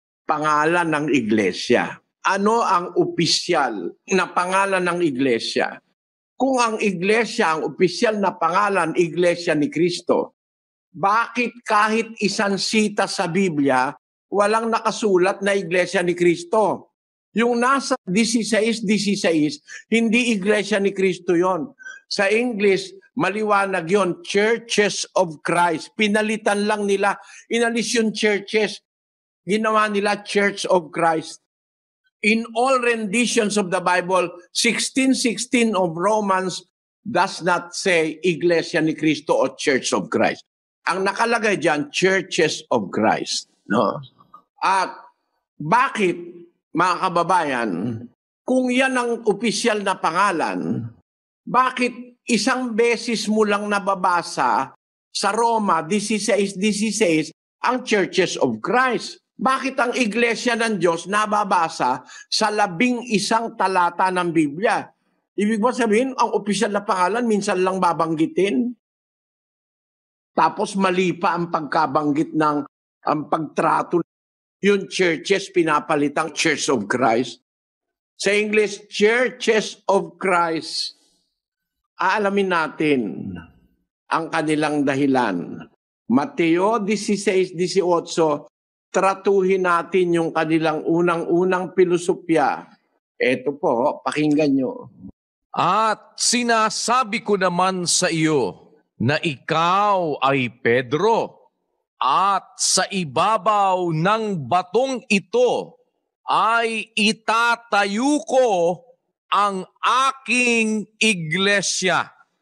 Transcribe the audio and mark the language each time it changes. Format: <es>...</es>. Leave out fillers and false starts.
<tl>Pangalan ng iglesia. Ano ang opisyal na pangalan ng iglesia? Kung ang iglesia, ang opisyal na pangalan, iglesia ni Kristo, bakit kahit isang sita sa Biblia, walang nakasulat na iglesia ni Kristo? Yung nasa 16:16, hindi iglesia ni Kristo yon. Sa English, maliwanag yon, Churches of Christ. Pinalitan lang nila, inalis yung churches, ginawa nila Church of Christ.</tl> <en>In all renditions of the Bible, 16:16 of Romans does not say Iglesia ni Cristo o Church of Christ.</en> <tl>Ang nakalagay dyan, Churches of Christ. No? At bakit, mga kababayan, kung yan ang opisyal na pangalan, bakit isang beses mo lang nababasa sa Roma 16:16 ang Churches of Christ? Bakit ang iglesia ng Diyos nababasa sa 11 talata ng Biblia? Ibig ba sabihin, ang opisyal na pangalan minsan lang babanggitin? Tapos mali pa ang pagkabanggit ng ang pagtrato. Yung churches, pinapalitang Church of Christ. Sa English, Churches of Christ. Aalamin natin ang kanilang dahilan. Mateo 16:18, tratuhin natin yung kanilang unang-unang pilosopya. Ito po, pakinggan nyo. At sinasabi ko naman sa iyo na ikaw ay Pedro, at sa ibabaw ng batong ito ay itatayo ko ang aking iglesia.</tl>